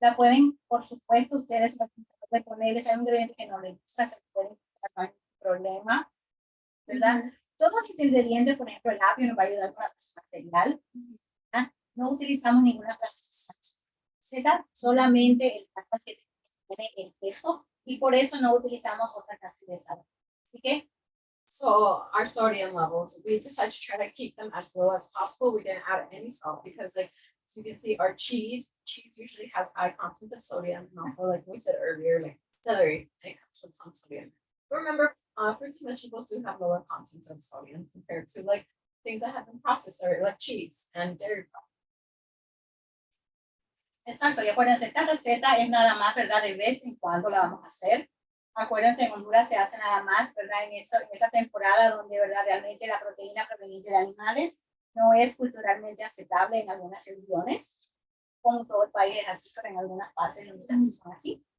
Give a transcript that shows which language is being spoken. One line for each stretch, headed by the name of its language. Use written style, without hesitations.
Spanish: La pueden, por supuesto, ustedes pueden ponerles, hay un ingrediente que no les gusta, se lo pueden quitar, no hay ningún problema, ¿verdad? Todos los ingredientes, por ejemplo, el apio nos va a ayudar con la presión arterial, ¿verdad? No utilizamos ninguna clasificación, receta, solamente el pasta que tiene el queso, y por eso no utilizamos otra clase de sal. Así que
English: So our sodium levels, we decided to try to keep them as low as possible. We didn't add any salt because, like, as you can see, our cheese usually has high content of sodium, and also, like we said earlier, like celery, it comes with some sodium. But remember, fruits and vegetables do have lower contents of sodium compared to like things that have been processed, or like cheese and dairy products.
Spanish: exacto, y acuérdense, esta receta es nada más, ¿verdad? De vez en cuando la vamos a hacer. Acuérdense, en Honduras se hace nada más, ¿verdad? En esa temporada donde, ¿verdad? Realmente la proteína proveniente de animales no es culturalmente aceptable en algunas regiones, como todo el país es así, pero en algunas partes de Honduras sí son así.